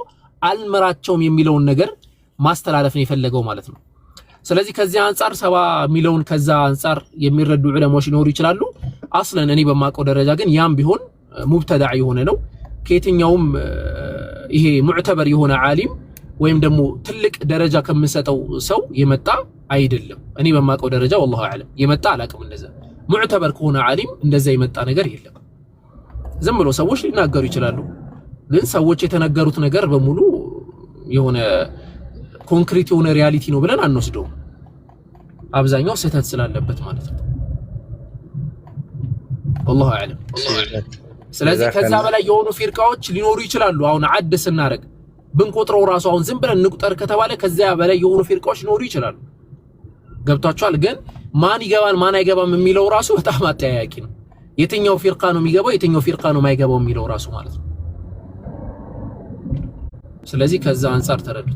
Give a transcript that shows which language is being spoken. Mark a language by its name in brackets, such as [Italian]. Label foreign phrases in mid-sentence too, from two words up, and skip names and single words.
[Amharic] አልመራቸውም የሚለውን ነገር ማስተላለፍ ነው የፈለገው ማለት ነው። ስለዚህ ከዚህ አንፃር 70 ሚሊዮን ከዛ አንፃር የሚረዱ ዑለማዎች ሊኖሩ ይችላሉ። አስለን እኔ በማቀው ደረጃ ግን ያም ቢሆን ሙብተዳዕ የሆነ ነው። ከየትኛውም ይሄ ሙዕተበር የሆነ ዓሊም ወይም ደግሞ ትልቅ ደረጃ ከምንሰጠው ሰው የመጣ አይደለም። እኔ በማቀው ደረጃ [Arabic] والله اعلم [Amharic] የመጣ አላቅም። እንደዛ ሙዕተበር ከሆነ ዓሊም እንደዛ የመጣ ነገር የለም። ዝም ብሎ ሰዎች ሊናገሩ ይችላሉ። ግን ሰዎች የተናገሩት ነገር በሙሉ የሆነ ኮንክሪት የሆነ ሪያሊቲ ነው ብለን አንወስደው። አብዛኛው ስህተት ስላለበት ማለት ነው። [Arabic] والله اعلم። [Amharic] ስለዚህ ከዛ በላይ የሆኑ ፊርቃዎች ሊኖሩ ይችላሉ። አሁን አድ ስናረግ ብንቆጥረው ራሱ አሁን ዝም ብለን እንቁጠር ከተባለ ከዛ በላይ የሆኑ ፊርቃዎች ሊኖሩ ይችላሉ። ገብታችኋል? ግን ማን ይገባል ማን አይገባም የሚለው ራሱ በጣም አጠያያቂ ነው። የትኛው ፊርቃ ነው የሚገባው የትኛው ፊርቃ ነው የማይገባው የሚለው ራሱ ማለት ነው። ስለዚህ ከዛ አንፃር ተረዱት።